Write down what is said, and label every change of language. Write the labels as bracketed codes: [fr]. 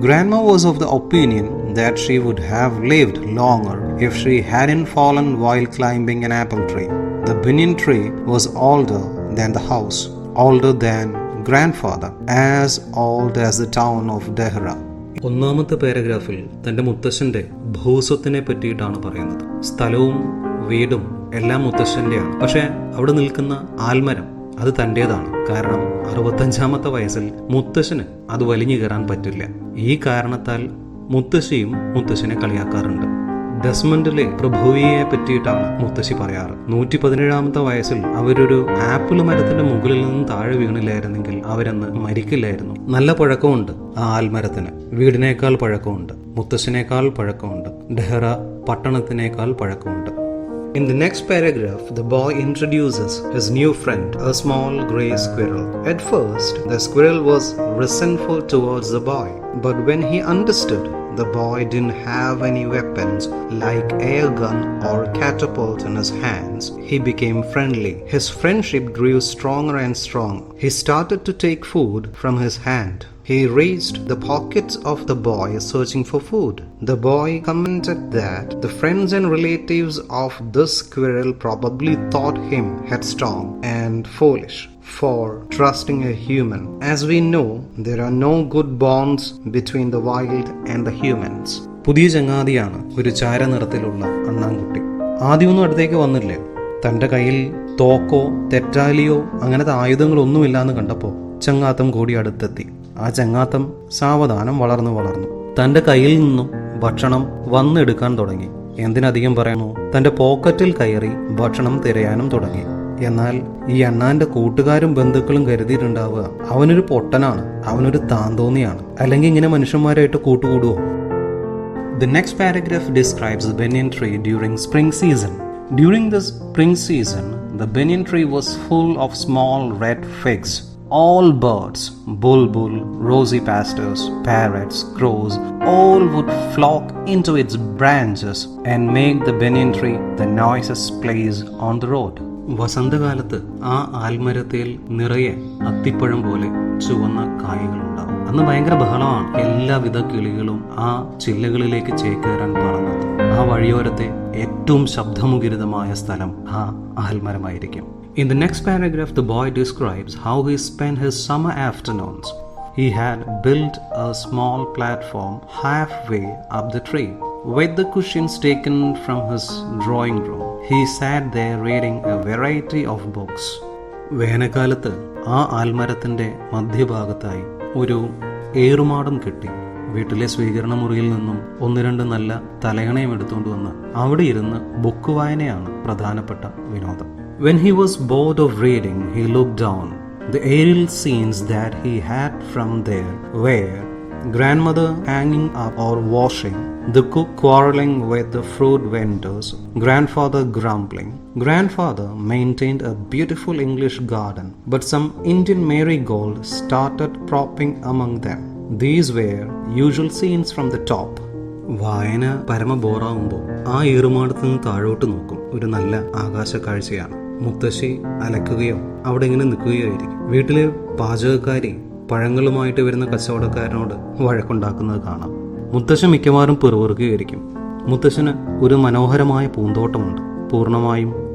[en] Grandma was of the opinion that she would have lived longer if she hadn't fallen while climbing an apple tree. The banyan tree was older than the house, older than grandfather, as old as the town of Dehra. [ml] ഒന്നാമത്തെ പാരഗ്രാഫിൽ തൻ്റെ മുത്തശ്ശൻ്റെ ഭൂസ്വത്തിനെ പറ്റിയിട്ടാണ് പറയുന്നത്. സ്ഥലവും വീടും എല്ലാം മുത്തശ്ശൻ്റെയാണ്. പക്ഷേ അവിടെ നിൽക്കുന്ന ആൽമരം അത് തൻ്റേതാണ്. കാരണം 65-ാമത്തെ വയസ്സിൽ മുത്തശ്ശന് അത് വലിഞ്ഞു കയറാൻ പറ്റില്ല. ഈ കാരണത്താൽ മുത്തശ്ശിയും മുത്തശ്ശനെ കളിയാക്കാറുണ്ട്. ഡെസ്മണ്ടിലെ പ്രഭുവിയെ പറ്റിയിട്ടാണ് മുത്തശ്ശി പറയാറ്. 117-ാമത്തെ വയസ്സിൽ അവരൊരു ആപ്പിൾ മരത്തിന്റെ മുകളിൽ നിന്നും താഴെ വീണില്ലായിരുന്നെങ്കിൽ അവരന്ന് മരിക്കില്ലായിരുന്നു. നല്ല പഴക്കമുണ്ട് ആ ആൽമരത്തിന്. വീടിനേക്കാൾ പഴക്കമുണ്ട്, മുത്തശ്ശനേക്കാൾ പഴക്കമുണ്ട്, ഡെഹ്റ പട്ടണത്തിനേക്കാൾ പഴക്കമുണ്ട്. [en] In the next paragraph, the boy introduces his new friend, a small grey squirrel. At first, the squirrel was resentful towards the boy, but when he understood the boy didn't have any weapons like air gun or catapult in his hands, he became friendly. His friendship grew stronger and stronger. He started to take food from his hand. He reached the pockets of the boy searching for food. The boy commented that the friends and relatives of this squirrel probably thought him headstrong and foolish for trusting a human. As we know, there are no good bonds between the wild and the humans. [ml] പുതിയ ചങ്ങാതിയാണ് ഒരു ചാരനിറത്തിലുള്ള അണ്ണാൻകുട്ടി. ആദ്യമൊന്നും അടുത്തേക്ക് വന്നില്ലേ. തൻ്റെ കയ്യിൽ തോക്കോ തെറ്റാലിയോ അങ്ങനത്തെ ആയുധങ്ങളൊന്നുമില്ലാന്ന് കണ്ടപ്പോൾ ചങ്ങാത്തം കൂടി അടുത്തെത്തി. ആ ചങ്ങാത്തം സാവധാനം വളർന്നു. തൻ്റെ കയ്യിൽ നിന്നും ഭക്ഷണം വന്നെടുക്കാൻ തുടങ്ങി. എന്തിനധികം പറയുന്നു, തൻ്റെ പോക്കറ്റിൽ കയറി ഭക്ഷണം തിരയാനും തുടങ്ങി. എന്നാൽ ഈ അണ്ണാന്റെ കൂട്ടുകാരും ബന്ധുക്കളും കരുതിയിട്ടുണ്ടാവുക അവനൊരു പൊട്ടനാണ്, അവനൊരു താന്തോന്നിയാണ്, അല്ലെങ്കിൽ ഇങ്ങനെ മനുഷ്യന്മാരായിട്ട് കൂട്ടുകൂടുവോ. [en] The next paragraph describes the banyan tree during spring season. During the spring season, the banyan tree was full of small red figs. All birds, bulbul, rosy pastors, parrots, crows, all would flock into its branches and make the banyan tree the noisiest place on the road. [ml] വസന്തകാലത്ത് ആ ആൽമരത്തിൽ നിറയെ അത്തിപ്പഴം പോലെ ചുവന്ന കായകളുണ്ടാവും. അന്ന് ഭയങ്കര ബഹളമാണ്. എല്ലാവിധ കിളികളും ആ ചില്ലകളിലേക്ക് ചേക്കേറാൻ പറന്നത്. ആ വഴിയോരത്തെ ഏറ്റവും ശബ്ദമുഖരിതമായ സ്ഥലം ആ ആൽമരമായിരിക്കും. [en] In the next paragraph, the boy describes how he spent his summer afternoons. He had built a small platform halfway up the tree, with the cushions taken from his drawing room. He sat there reading a variety of books. [ml] വേനൽക്കാലത്ത് ആ ആൽമരത്തിൻ്റെ മധ്യഭാഗത്തായി ഒരു ഏറുമാടം കെട്ടി വീട്ടിലെ സ്വീകരണ മുറിയിൽ നിന്നും 1-2 നല്ല തലയണയും എടുത്തുകൊണ്ട് വന്ന് അവിടെ ഇരുന്ന് ബുക്ക് വായനയാണ് പ്രധാനപ്പെട്ട വിനോദം. [en] When he was bored of reading, he looked down. The aerial scenes that he had from there were grandmother hanging up or washing, the cook quarreling with the fruit vendors, grandfather grumbling. Grandfather maintained a beautiful English garden, but some Indian marigold started propping among them. These were usual scenes from the top. [ml] വായന പരമ ബോറാവുമ്പോൾ ആ ഏറുമാടത്ത് നിന്ന് താഴോട്ട് നോക്കും. ഒരു നല്ല ആകാശ കാഴ്ചയാണ്. മുത്തശ്ശി അലക്കുകയോ അവിടെ ഇങ്ങനെ നിൽക്കുകയോ ആയിരിക്കും. വീട്ടിലെ പാചകക്കാരി പഴങ്ങളുമായിട്ട് വരുന്ന കച്ചവടക്കാരനോട് വഴക്കുണ്ടാക്കുന്നത് കാണാം. മുത്തശ്ശൻ മിക്കവാറും പെറുപെറുക്കുകയായിരിക്കും. മുത്തശ്ശന് ഒരു മനോഹരമായ പൂന്തോട്ടമുണ്ട്. പൂർണ്ണമായും